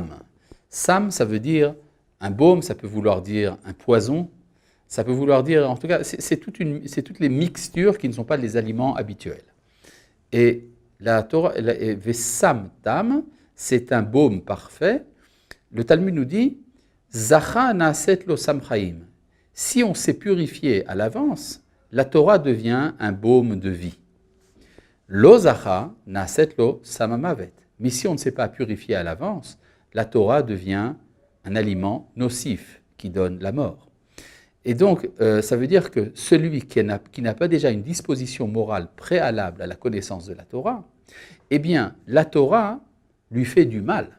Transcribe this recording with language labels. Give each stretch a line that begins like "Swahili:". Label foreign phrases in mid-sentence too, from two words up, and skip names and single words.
French: Sam, ça veut dire, un baume, ça peut vouloir dire un poison, ça peut vouloir dire, en tout cas, c'est toutes les mixtures qui ne sont pas les aliments habituels. Et la Torah,
Hebrew: וסם תם,
French: c'est un baume parfait. Le Talmud nous dit,
Hebrew: זכה נעשית לו סם חיים.
French: Si on s'est purifié à l'avance, la Torah devient un baume de vie.
Hebrew: לא זכה נעשית לו סם המוות.
French: Mais si on ne s'est pas purifié à l'avance, la Torah devient un aliment nocif qui donne la mort. Et donc, ça veut dire que celui qui n'a pas déjà une disposition morale préalable à la connaissance de la Torah, eh bien, la Torah lui fait du mal.